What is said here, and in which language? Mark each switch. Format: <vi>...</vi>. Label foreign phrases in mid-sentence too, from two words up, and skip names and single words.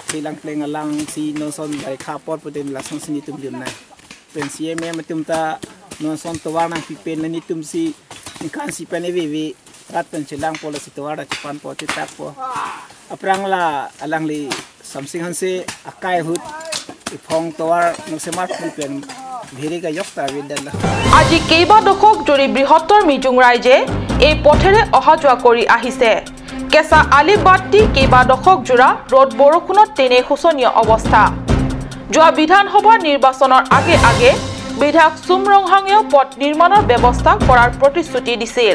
<mjw>silang pleng alang si no son bai khapot putin lasong sini tum junna pensieme matum ta no son tawadang pipen ni tum si kan si panevi ratan chilang policy tawada chipan po titak po aprang la alang li samsing hanse akai hut ifong tawar nungsemar pulpen ভিৰিকা যক্তা বিদ্যালয়।</mjw> <as>আজি কেইবা দশক জুৰি বৃহত্তৰ মিজুং ৰাইজে এই পথেৰে অহা যোৱা কৰি আহিছে। কেঁচা আলি বাদ দি কেইবা দশক জোৰা ৰ'দ বৰষুণত তেনে শোচনীয় অৱস্থা। যোৱা বিধানসভা নিৰ্বাচনৰ আগে আগে বিধায়ক চুম ৰংহাঙেও পথ নিৰ্মাণৰ ব্যৱস্থা কৰাৰ প্ৰতিশ্ৰুতি দিছিল।</as>